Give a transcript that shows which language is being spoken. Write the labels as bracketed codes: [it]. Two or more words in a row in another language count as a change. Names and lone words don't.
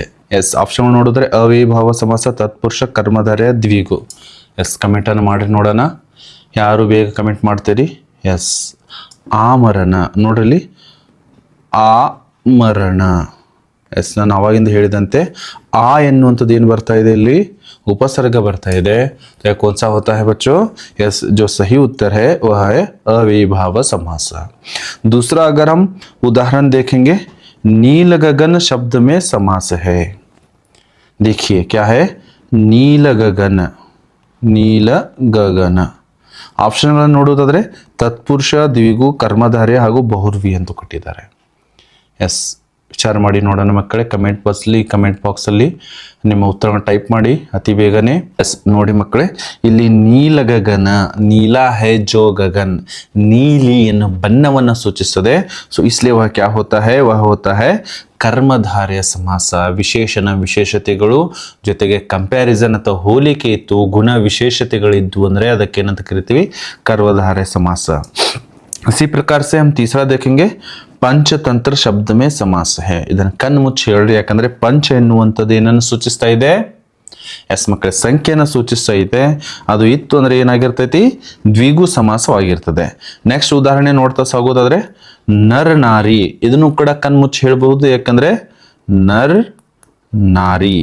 [kn] ಎಸ್ ಆಪ್ಷನ್ ನೋಡಿದ್ರೆ ಅವ್ಯಯೀಭಾವ ಸಮಾಸ, ತತ್ಪುರುಷ, ಕರ್ಮಧಾರಯ, ದ್ವಿಗು. ಎಸ್ ಕಮೆಂಟನ್ನು ಮಾಡಿ ನೋಡೋಣ, ಯಾರು ಬೇಗ ಕಮೆಂಟ್ ಮಾಡ್ತೀರಿ. ಎಸ್ ಆಮರಣ ನೋಡ್ರಲ್ಲಿ, ಆಮರಣ. ಎಸ್ ನಾನು ಅವಾಗಿಂದ ಹೇಳಿದಂತೆ ಆ ಎನ್ನುವಂಥದ್ದು ಏನು ಬರ್ತಾ ಇದೆ, ಇಲ್ಲಿ उपसर्ग ಬರ್ತಾ ಇದೆ. [hi] तो कौन सा होता है बच्चों, यस जो सही उत्तर है वह है अव्ययीभाव समास. दूसरा अगर हम उदाहरण देखेंगे, नील गगन शब्द में समास है. देखिए क्या है, नील गगन. [kn] ಆಪ್ಷನ್ಗಳನ್ನು ನೋಡೋದಾದ್ರೆ ತತ್ಪುರುಷ, ದ್ವಿಗು, ಕರ್ಮಧಾರಯ ಹಾಗೂ ಬಹುರ್ವಿ ಅಂತ ಕೊಟ್ಟಿದ್ದಾರೆ. ಎಸ್ ವಿಚಾರ ಮಾಡಿ ನೋಡೋಣ ಮಕ್ಕಳೇ. ಕಮೆಂಟ್ ಬಾಕ್ಸಲ್ಲಿ ನಿಮ್ಮ ಉತ್ತರವನ್ನು ಟೈಪ್ ಮಾಡಿ ಅತಿ ಬೇಗನೆ. ಎಸ್ ನೋಡಿ ಮಕ್ಕಳೇ, ಇಲ್ಲಿ ನೀಲಗಗನ, [hi] नीला है जो गगन, [kn] ನೀಲಿ ಎನ್ನುವ ಬಣ್ಣವನ್ನು ಸೂಚಿಸ್ತದೆ. [hi] ಸೊ इसलिए वह क्या होता है, वह होता है कर्मधारय समास. [kn] ವಿಶೇಷತೆಗಳು ಜೊತೆಗೆ ಕಂಪ್ಯಾರಿಸನ್ ಅಥವಾ ಹೋಲಿಕೆ ಇತ್ತು, ಗುಣ ವಿಶೇಷತೆಗಳಿದ್ದು ಅಂದರೆ ಅದಕ್ಕೇನಂತ ಕರಿತೀವಿ, [hi] कर्मधारय समास. इसी प्रकार से हम तीसरा देखेंगे, पंचतंत्र शब्द में समास है. [kn] ಇದನ್ನು ಕಣ್ಣು ಮುಚ್ಚಿ ಹೇಳ್ರಿ, ಯಾಕಂದ್ರೆ ಪಂಚ ಎನ್ನುವಂಥದ್ದು ಏನನ್ನು ಸೂಚಿಸ್ತಾ ಇದೆ, ಎಸ್ ಮಕ್ಕಳೇ ಸಂಖ್ಯೆಯನ್ನು ಸೂಚಿಸ್ತಾ ಇದೆ. ಅದು ಇತ್ತು ಅಂದ್ರೆ ಏನಾಗಿರ್ತೈತಿ, ದ್ವಿಗು ಸಮಾಸವಾಗಿರ್ತದೆ. ನೆಕ್ಸ್ಟ್ ಉದಾಹರಣೆ ನೋಡ್ತಾ ಸಾಗೋದಾದ್ರೆ ನರ್ ನಾರಿ, ಇದನ್ನು ಕೂಡ ಕಣ್ಣು ಮುಚ್ಚಿ ಹೇಳ್ಬಹುದು, ಯಾಕಂದ್ರೆ ನರ್ ನಾರಿ.